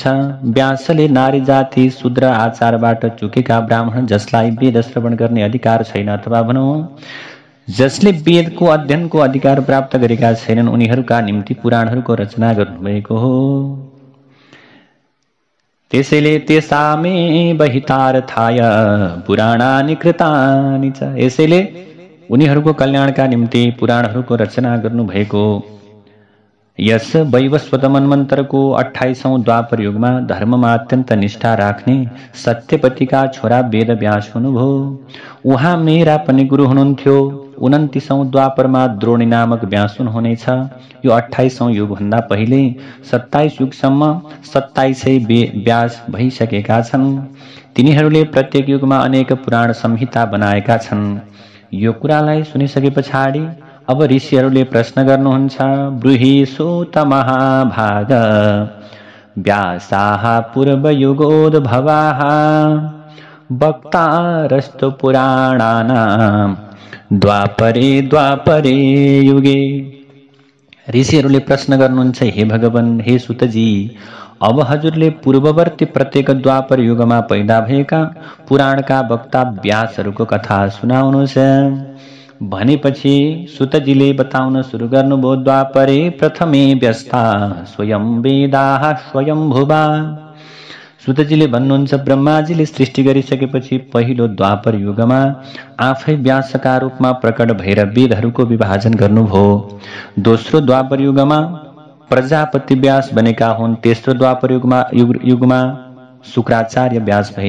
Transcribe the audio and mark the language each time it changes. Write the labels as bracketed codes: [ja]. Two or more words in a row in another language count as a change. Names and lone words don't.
[ne] व्यासले नारी जाति शूद्र आचारबाट चुकेका ब्राह्मण जसलाई वेद श्रवण गर्ने अधिकार छैन अथवा भनौँ जसले वेदको अध्ययनको अधिकार प्राप्त गरेका छैनन् उनीहरूका निम्ति पुराणहरूको रचना गर्नुभएको हो। [sa] त्यसैले तेषामेव हितार्थाय पुराणानि कृतानि च, [ne] यसैले उनीहरूको कल्याणका निम्ति पुराणहरूको रचना गर्नुभएको। यस वैवस्वत मन्वन्तरको 28औं द्वापर युगमा धर्ममा अत्यन्त निष्ठा राख्ने सत्यवतीका छोरा वेदव्यास हुनुभयो। उहाँ मेरा पनि गुरु हुनुहुन्थ्यो। 29औं द्वापरमा द्रोणी नामक व्यास हुनुहुनेछ। यो 28औं युगभन्दा पहिले 27 युगसम्म 2700 व्यास भइसकेका छन्। तिनीहरूले प्रत्येक युगमा अनेक पुराण संहिता बनाएका छन्। यो कुरालाई सुनिसके पछाडि अब ऋषिहरूले प्रश्न गर्नुहुन्छ। [sa] ब्रूहि सूत महाभाग व्यासाः पूर्वयुगोद्भवाः वक्तारस्तु पुराणानां द्वापरे द्वापरे युगे। [ne] ऋषिहरूले प्रश्न गर्नुहुन्छ, हे भगवान, हे सुतजी, अब हजुरले पूर्ववर्ती प्रत्येक द्वापर युगमा पैदा भएका पुराणका वक्ता व्यासहरूको कथा सुनाउनुहोस्। भनेपछि सुतजीले बताउन सुरु गर्नुभयो। [sa] द्वापरे प्रथमे व्यस्ता स्वयं वेदाः स्वयं भुवा। [ne] सुतजीले भन्नुहुन्छ, ब्रह्माजीले सृष्टि गरिसकेपछि पहिलो द्वापर युगमा आफै व्यासका रूपमा प्रकट भएर वेदहरूको विभाजन गर्नुभयो। दोस्रो द्वापर युगमा प्रजापति व्यास बनेका हुन्। तेस्रो द्वापर युगमा शुक्राचार्य व्यास भए।